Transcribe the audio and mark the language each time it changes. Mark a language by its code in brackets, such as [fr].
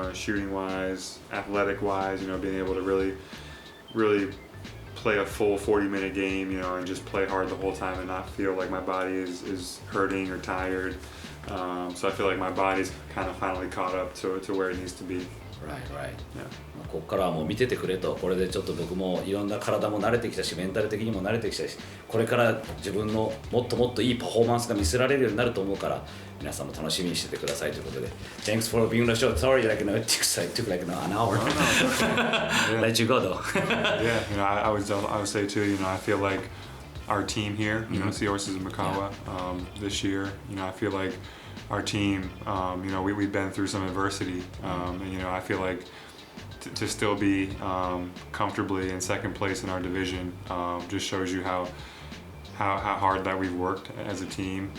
[en] Shooting wise, athletic wise. Being able to really play a full 40-minute game. And just play hard the whole time and not feel like my body is hurting or tired. So I feel like my body's kind of finally caught up to where it needs to be. Right. Yeah. [ja] ここからはもう見ててくれと、これでちょっと僕もいろんな体も慣れてきたし、メンタル的にも慣れてきたし、これから自分のもっともっといいパフォーマンスが見せられるようになると思うから、皆さんも楽しみにしててくださいということで、 [en] Thanks for being on the show. Sorry, it took like an hour. Let you go though. Yeah, I would say too. I feel like our team here, Seahorses and Makawa, this year. I feel like our team, we've been through some adversity, and I feel like to still be comfortably in second place in our division just shows you how hard that we've worked as a team.